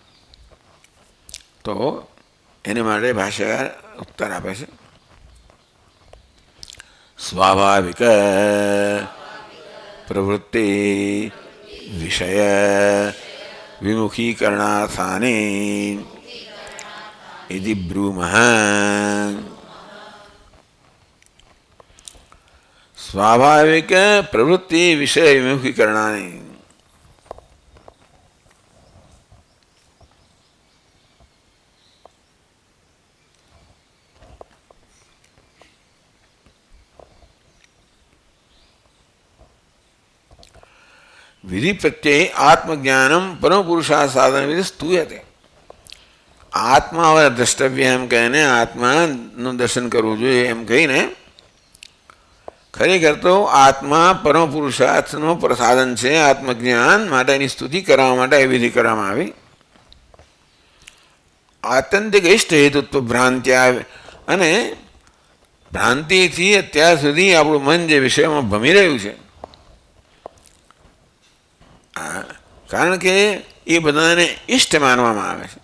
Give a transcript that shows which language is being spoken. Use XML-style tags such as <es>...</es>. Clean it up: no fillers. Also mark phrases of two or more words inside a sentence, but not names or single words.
<gu>તો એને માટે ભાષ્યકાર ઉત્તર આપે છે</gu> <sa>સ્વાભાવિક પ્રવૃત્તિ વિષય વિમુખીકરણાર્થાની इति ब्रूमः. स्वाभाविक प्रवृत्ति विषय विमुखीकरणानि. विधि प्रत्यय आत्मज्ञानम परम पुरुषार्थ साधन विधि स्तूयते.</sa> <gu>આત્મા હવે દ્રષ્ટવ્ય એમ કહીને આત્માનું દર્શન કરવું જોઈએ એમ કહીને ખરેખર તો આત્મા પરમ પુરુષાર્થનો પ્રસાદન છે. આત્મજ્ઞાન માટેની સ્તુતિ કરવા માટે એ વિધિ કરવામાં આવી. આત્યંતિક ઇષ્ટ હેતુત્વ ભ્રાંત્યા, અને ભ્રાંતિથી અત્યાર સુધી આપણું મન જે વિષયમાં ભમી રહ્યું છે, કારણ કે એ બધાને ઇષ્ટ માનવામાં આવે છે.</gu>